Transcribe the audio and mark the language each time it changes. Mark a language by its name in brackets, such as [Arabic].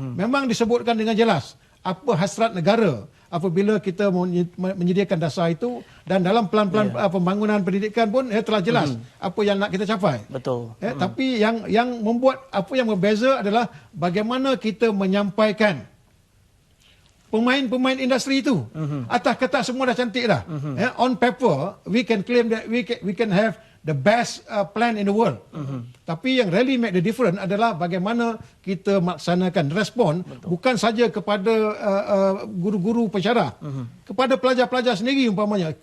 [Malay] Memang disebutkan dengan jelas apa hasrat negara apabila kita menyediakan dasar itu, dan dalam pelan-pelan pembangunan pendidikan pun telah jelas apa yang nak kita capai. Betul. Tapi yang membuat apa yang berbeza adalah bagaimana kita menyampaikan pemain-pemain industri itu. Atas kertas semua dah cantik dah. [English] On paper we can claim that we can have the best plan in the world. [Malay] Tapi yang [English] really make the difference [Malay] adalah bagaimana kita melaksanakan respon. Bukan saja kepada guru-guru pensyarah, kepada pelajar-pelajar sendiri umpamanya.